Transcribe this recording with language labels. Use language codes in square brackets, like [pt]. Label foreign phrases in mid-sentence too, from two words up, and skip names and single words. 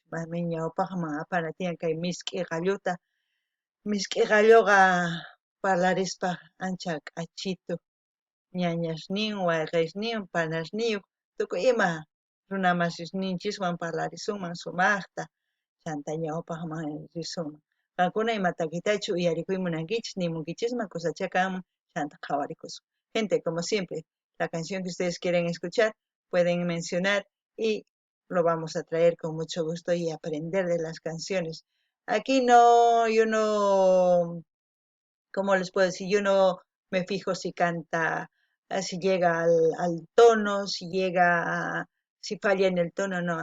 [qu] mami ñawpaqman apana tiyan kay misk'i qalluta misk'i qalluqa parlarispaq ancha k'achitu ñañasniwan wayqisniwan panasniyuq tukuy ima runa masisninchiswan parlarisunman sumaqta chanta ñawpaqman risunman qankuna ima takiytachu uyarikuyta munankichis nimunkichisman kusachakamun chanta qhawarikusun. [es] Gente, como siempre, la canción que ustedes quieren escuchar, pueden mencionar y lo vamos a traer con mucho gusto y aprender de las canciones. Aquí no, yo no, ¿cómo les puedo decir? Yo no me fijo si canta, si llega al tono, si llega, si falla en el tono, no.